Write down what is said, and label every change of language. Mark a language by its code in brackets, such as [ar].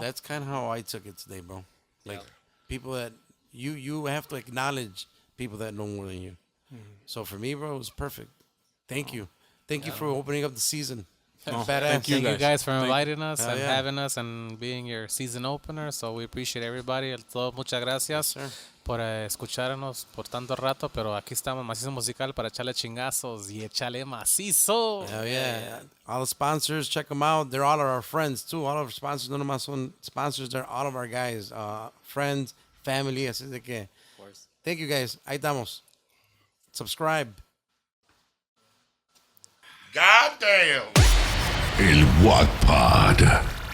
[en] That's kind of how I took it today, bro. Like people that you have to acknowledge people that know more than you. Mm-hmm. So for me, bro, it was perfect. Thank you. Thank you for opening up the season. Thank you guys for inviting us and having us and being your season opener. So we appreciate everybody. [es] Muchas gracias por escucharnos por tanto rato. Pero aquí estamos, Mazizo Musical, para echarle chingazos y echarle macizo. [en] Hell yeah. All the sponsors, check them out. They're all of our friends, too. All of our sponsors, no nomás son sponsors. They're all of our guys, friends, family. [es] Así de que, thank you, guys. Ahí estamos. Subscribe. [en] God damn. El GuacPod.